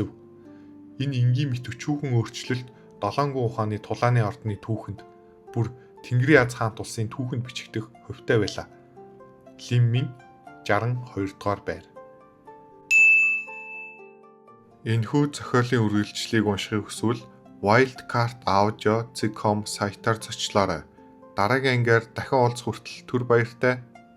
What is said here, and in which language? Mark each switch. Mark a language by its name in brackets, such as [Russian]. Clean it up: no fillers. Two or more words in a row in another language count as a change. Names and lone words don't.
[Mongolian] Энэ энгийн мэт өчүүхэн өөрчлөлт 7 гүн ухааны тулааны ордны түүхэнд бүр Тэнгэрийн аз хаант улсын түүхэнд бичигдэх хувьтай байлаа. Лимин 62 дугаар байр. Энэхүү зохиолын үргэлжлэлийг уншихыг хүсвэл wildcard.audio.com сайтаар зочлоорой. Дараагийн ангаар дахин уулзах хүртэл түр баяртай.